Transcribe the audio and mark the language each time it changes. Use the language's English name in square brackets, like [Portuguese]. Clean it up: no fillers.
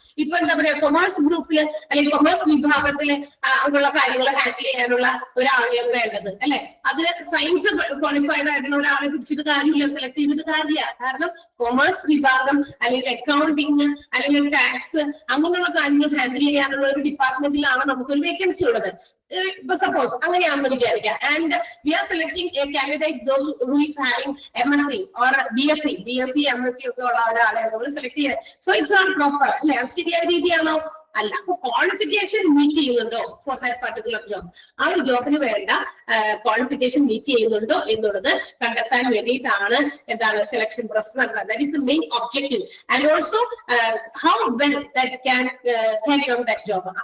[Malayalam] ഇപ്പൊ എന്താ പറയാ കൊമേഴ്സ് ഗ്രൂപ്പില് അല്ലെങ്കിൽ കൊമേഴ്സ് വിഭാഗത്തില് ഉള്ള കാര്യങ്ങൾ ഹാൻഡിൽ ചെയ്യാനുള്ള ഒരാളെയാണ് വേണ്ടത്, അല്ലെ? അതിന് സയൻസ് ക്വാളിഫൈഡ് ആയിട്ടുള്ള ഒരാളെ പിടിച്ചിട്ട് കാര്യമില്ല, സെലക്ട് ചെയ്തിട്ട് കാര്യമില്ല. കാരണം കൊമേഴ്സ് വിഭാഗം അല്ലെങ്കിൽ അക്കൗണ്ടിങ് അല്ലെങ്കിൽ ടാക്സ് അങ്ങനെയുള്ള കാര്യങ്ങൾ ഹാൻഡിൽ ചെയ്യാനുള്ള ഒരു ഡിപ്പാർട്ട്മെന്റിലാണ് നമുക്കൊരു വേക്കൻസി ഉള്ളത്. Suppose അങ്ങനെയാണെന്ന് വിചാരിക്കാം. [English] And we are selecting a candidate those who is having MSc or BSc, [Malayalam] MSc ഒക്കെ ഉള്ള ഒരാളെ നമ്മൾ സെലക്ട് ചെയ്യുക. [English] So it's not proper, [Malayalam] അല്ലെ? അത് ശരിയായ രീതിയാണോ? അല്ല. അപ്പൊ ക്വാളിഫിക്കേഷൻ മീറ്റ് ചെയ്യുന്നുണ്ടോ [English] For that particular job? [Malayalam] ആ ഒരു ജോബിന് വേണ്ട ക്വാളിഫിക്കേഷൻ മീറ്റ് ചെയ്യുന്നുണ്ടോ എന്നുള്ളത് കണ്ടെത്താൻ വേണ്ടിയിട്ടാണ് എന്താണ് സെലക്ഷൻ പ്രോസസ് നടത്തുന്നത്. [English] That is the main objective. And also how well that can carry out that job.